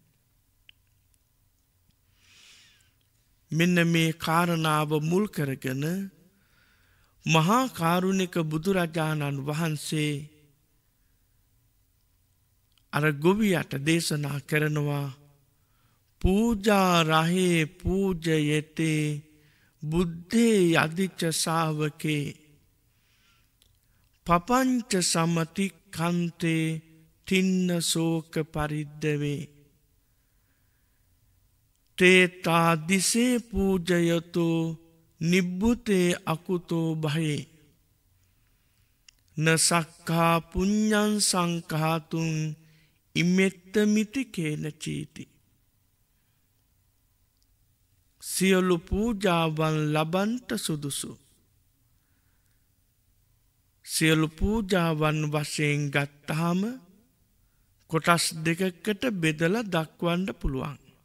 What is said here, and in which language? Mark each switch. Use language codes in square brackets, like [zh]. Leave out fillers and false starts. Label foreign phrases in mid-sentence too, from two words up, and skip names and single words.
[si] මෙන්න මේ කාරණාව මුල් කරගෙන මහා කාරුණික බුදුරජාණන් වහන්සේ අර ගොවියට දේශනා කරනවා [pi] පූජා රහේ පූජයතේ බුද්ධේ යදිච්ච ශාවකේ පපංච සමති කන්තේ තින්න සෝක පරිද්දවේ තේතා දිසේ පූජයතෝ නිබ්බුතේ අකුතෝ භයේ නසක්කා පුඤ්ඤං සංඛාතුං ඉමෙත්ත මිති කේන චීති. [si] සියලු පූජාවන් ලබන්ට සුදුසු. සියලු පූජාවන් වශයෙන් ගත්තාම කොටස් දෙකකට බෙදලා දක්වන්න පුළුවන්.